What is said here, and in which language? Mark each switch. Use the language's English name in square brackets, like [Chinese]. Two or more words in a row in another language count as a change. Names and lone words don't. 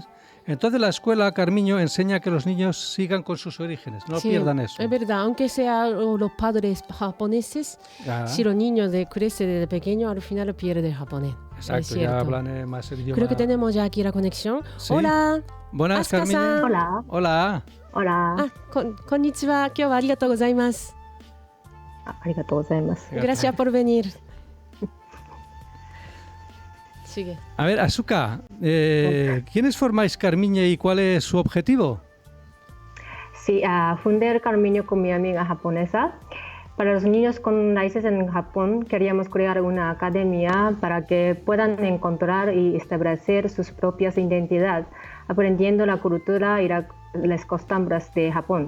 [Spanish] Entonces la escuela Carmiño enseña que los niños sigan con sus orígenes, no pierdan eso. Es verdad, aunque sean los padres japoneses, si los niños crecen desde pequeños, al final pierden el japonés. Exacto, ya hablan más el idioma. Creo que tenemos ya aquí la conexión. Sí. Hola. Buenas, Carmiño. Hola. Hola. Hola. [Japanese] こんにちは。今日はありがとうございます. ありがとうございます. [Spanish] Gracias por venir. Sigue. A ver, Asuka, ¿quiénes formáis Carmiño y cuál es su objetivo? Sí, fundé Carmiño con mi amiga japonesa. Para los niños con raíces en Japón, queríamos crear una academia para que puedan encontrar y establecer sus propias identidades, aprendiendo la cultura y las costumbres de Japón.